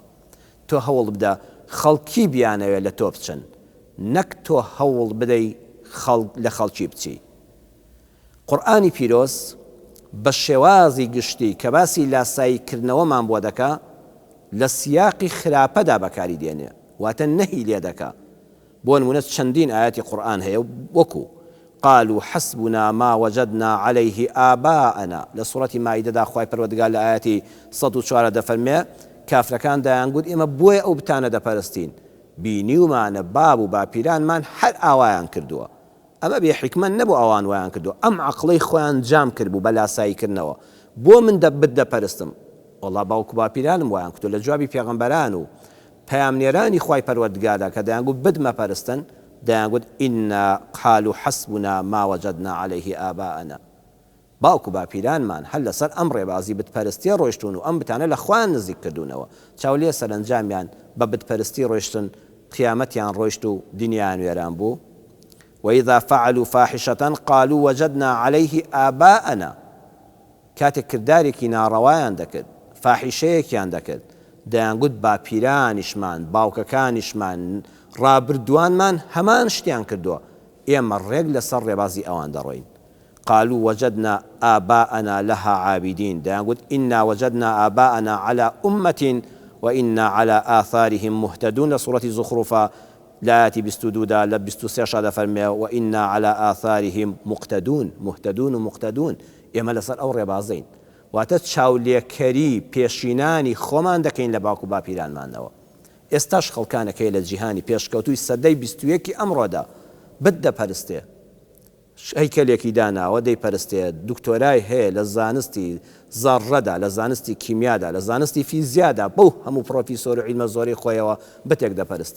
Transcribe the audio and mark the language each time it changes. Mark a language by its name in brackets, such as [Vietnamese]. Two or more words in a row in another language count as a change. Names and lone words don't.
[Central Kurdish] تۆ هەوڵ بدە خەڵکی بیانەوێت لە تۆ بچن، نەک تۆ هەوڵ بدەی لە خەڵکی بچی. قورئانی پیرۆز بە شێوازی گشتی کە باسی لاساییکردنەوەمان بۆ دەکا لە سیاقی خراپەدا بەکاری دێنێ، واتە نەهی لێ دەکا. بۆ نمونە چەندین ئاەتی قورئان هەیە وەکو [Arabic] قالوا حسبنا ما وجدنا عليه آباءنا [Central Kurdish] لە سوڕەتی مائیدەدا خوای پەروەردگار لە ئاەتی 104 دەفەرمێ کافرەکان دەیانگوت ئێمە بۆیە ئەو بتانە دەپەرستین، بینیومانە باب و باپیرانمان هەر ئاوایان کردووە. ئەمە بێ حکمە نەبوو ئەوان وایان کردو، ئەم عەقڵەی خۆیان جام کرد بوو بە لاساییکردنەوە. بۆ من دەپەرستم؟ وەڵا باوکو باپیرانم وایان کردو لە جوابی پێغەمبەران و پەیامنێرانی خوای پەروەردگاردا کە دەیانگوت بدمەپەرستن، دەیانگوت ئینا [Arabic] قالوا حسبنا ما وجدنا عليه آباءنا. [Central Kurdish] باوکو باپیرانمان هەر لەسەر ئەم ڕێبازی بتپەرستی ڕۆیشتون و ئەم بتانە لە خوان نزیک کردوونەوە. چاولێ سەرنجامیان بە بتپەرستی ڕۆیشتن، قیامەتیان ڕۆیشت و دنیایان وێران بوو. [Arabic] وإذا فعلوا فاحشة قالوا وجدنا عليه آباءنا. [Central Kurdish] کاتێک کردارێکی ناڕەوایان دەکرد، فاحیشەیەکیان دەکرد، دەیانگوت باپیرانیشمان، باوکەکانیشمان، ڕابردووانمان هەمان شتیان کردووە، ئێمە ڕێک لەسەر ڕێبازی ئەوان دەڕۆین. [Arabic] قالوا وجدنا آباءنا لها عابدين. دەیانگوت إنا وجدنا آباءنا على أمة وإنا على آثارهم مهتدون. لسورة زخرفة لآية 22 [Central Kurdish] لە 23 دەفەرمێ [Arabic] وإنا على آثارهم مقتدون. مهتدون و مقتدون، [Central Kurdish] ئێمە لەسەر ئەو ڕێبازەین. واتە چاولێکەری پێشینانی خۆمان دەکەین لە باوکو باپیرانمانەوە. ئێستاش خەڵکانەکەی لە جیهانی پێشکەوتوی سەدەی 21 ئەمڕۆدا بدەپەرستێ، هەیکەلێکی داناوە دەیپەرستێ، دکتۆرای هەیە لە زانستی زەڕەدا، لە زانستی کیمیادا، لە زانستی فیزیادا، بەو هەموو پرۆفیسۆر و عیلمە زۆری خۆیەوە بتێک دەپەرستێ.